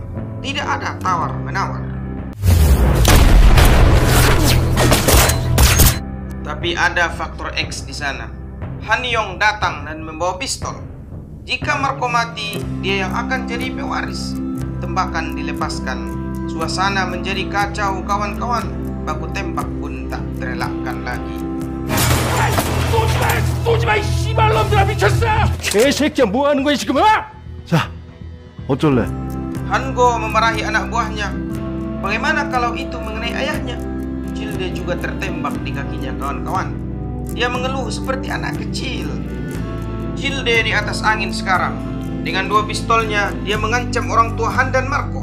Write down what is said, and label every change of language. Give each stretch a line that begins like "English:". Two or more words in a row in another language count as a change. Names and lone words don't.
Indonesian: Tidak ada tawar-menawar. Tapi ada faktor X di sana. Han Yong datang dan membawa pistol. Jika Marco mati, dia yang akan jadi pewaris. Tembakan dilepaskan. Suasana menjadi kacau, kawan-kawan. Baku tembak pun tak terelakkan lagi.
Korean: 쏘지 마, 이 씨발놈들아, 미쳤어! 개새끼야, 뭐 하는 거야, 지금? 자, 어쩔래?
Indonesian: Hango memarahi anak buahnya. Bagaimana kalau itu mengenai ayahnya? Childe juga tertembak di kakinya, kawan-kawan. Dia mengeluh seperti anak kecil. Childe di atas angin sekarang. Dengan dua pistolnya, dia mengancam orang tua Han dan Marco.